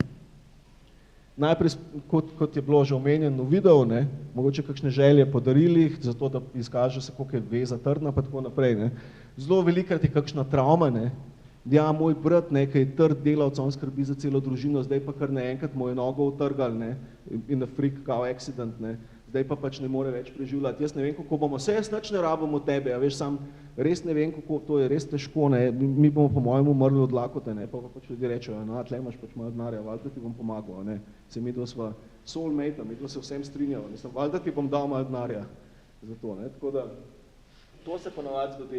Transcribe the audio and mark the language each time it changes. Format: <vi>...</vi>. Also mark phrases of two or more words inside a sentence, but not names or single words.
<sl>Najprej, kot je bilo že omenjeno v videu, ne, mogoče kakšne želje po darilih, zato da izkaže se, koliko je veza trdna, pa tako naprej, ne. Zelo velikrat je kakšna travma, ne. Ja, moj brat, ne, ki je trd delavec, on skrbi za celo družino, zdaj pa kar naenkrat mu je nogo utrgal, ne, in</sl> <en>a freak cow accident,</en> <sl>ne. Zdaj pa pač ne more več preživljati. Jaz ne vem, kako bomo, vse jaz nič ne rabim od tebe, a veš, sam res ne vem, kako, to je res težko, ne, mi bomo po mojem umrli od lakote, ne, pa pač ljudi rečejo, no, tle imaš pač malo denarja, valjda ti bom pomagal, ne, se midva sva soulmate, midva se vsem strinjava, mislim, valjda ti bom dal malo denarja za to, ne, tako da, to se ponavadi zgodi.</sl>